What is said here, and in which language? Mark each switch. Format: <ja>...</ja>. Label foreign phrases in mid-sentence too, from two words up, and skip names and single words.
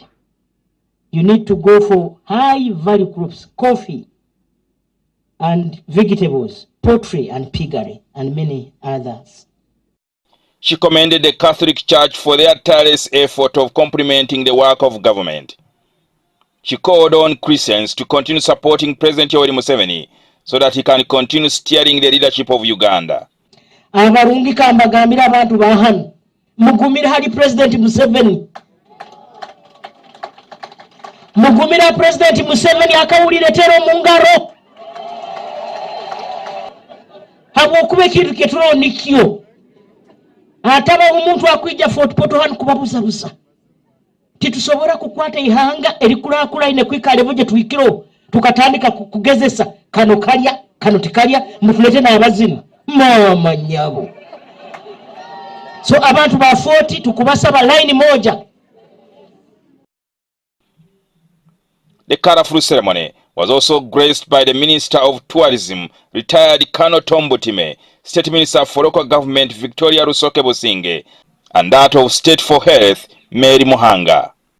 <en>You need to go for high value crops, coffee and vegetables, poultry and piggery, and many others. She commended the Catholic Church for their tireless effort of complementing the work of government. She called on Christians to continue supporting President Yoweri Museveni so that he can continue steering the leadership of Uganda.</en> <ttj>Abarungi kambagambira abantu bahano mugumira hali President Museveni. Mugumira President Museveni akawulire tero mu ngaro. Habwokuba ekintu kyetulondikyo ataba omuntu akwija Fort Portal hano kubabuzabuza titusobora kukwata ihanga erikulakulaine kwikalevo gye twikiro tukatandika kugezesa kano kalya kano tikalya mutulete n'abazimu mama nyabo. So abantu ba 40 tukubasaba line moja.</ttj> <en>The colorful ceremony was also graced by the Minister of Tourism, retired Colonel Tombotime, State Minister for Local Government Victoria Rusoke Businge, and that of State for Health Mary Muhanga.</en>